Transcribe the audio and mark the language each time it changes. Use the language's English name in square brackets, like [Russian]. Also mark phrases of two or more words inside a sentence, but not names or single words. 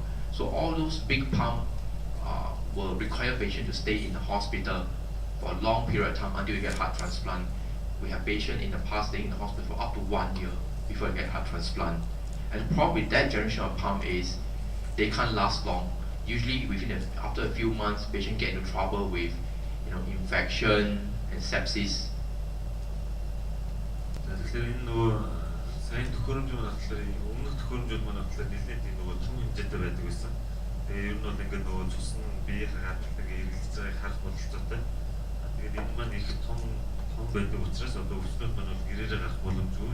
[English] So all those big pump will require patient to stay in the hospital for a long period of time until you get heart transplant. We have patient in the past staying in the hospital for up to 1 year before they get heart transplant. And the problem with that generation of pump is they can't last long. Usually after a few months, patient get into trouble with infection and sepsis. [Mongolian] Тэгэхээр энэ нөгөө сайн төхөөрөмжүүд болохоор өмнөх төхөөрөмжүүд маань болохоор нэлээд тийм нөгөө том хэмжээтэй байдаг байсан. Тэгээ ер нь бол ингээд нөгөө цусны биеийн гадагшаа эргэлдэж байгааг харах бололцоотой. Тэгээд энэ маань их том байдаг учраас одоо өвчнүүд маань бол гэрээрээ гарах боломжгүй.